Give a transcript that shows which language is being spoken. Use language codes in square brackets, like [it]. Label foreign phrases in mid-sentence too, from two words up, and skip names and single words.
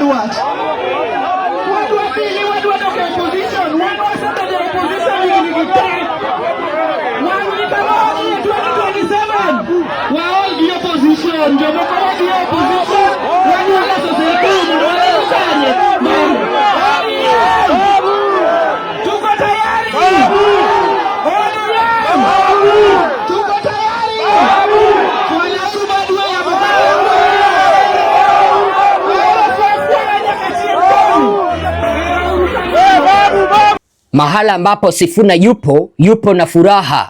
[luo] wach wadwa pili wadwa dok e opposition wadwa sebedo e opposition higni te wang'ni kamani 2027 waol gi opposition jomoko wadhi e opposition wadwa loso serikali mondo wadhi kanye tuko tayari [sw] mahala ambapo Sifuna yupo na furaha.